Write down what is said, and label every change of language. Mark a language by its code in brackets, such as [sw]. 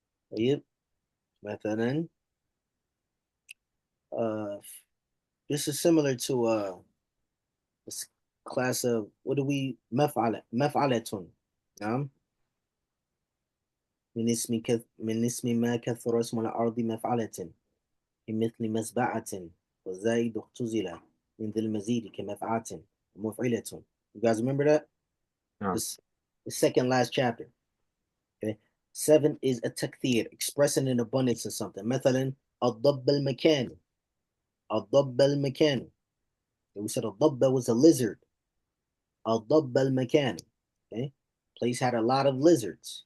[ar] طيب. [en] مثلا uh, this is similar to this class of what do we [ar] مفعلة مفعلة. نعم. من اسم ما كثر اسم الأرض مفعلة بمثل مسبعة وزايد اختزل من ذي المزيد كمفعة مفعلة. [en] You guys remember that? No. This the second last chapter. Okay. Seven is a takthir, expressing an abundance of something. [ar] مثلا الضب المكان. الضب المكان. [en] We said الضب was a lizard. [ar] الضب المكان. Okay. [en] Place had a lot of lizards.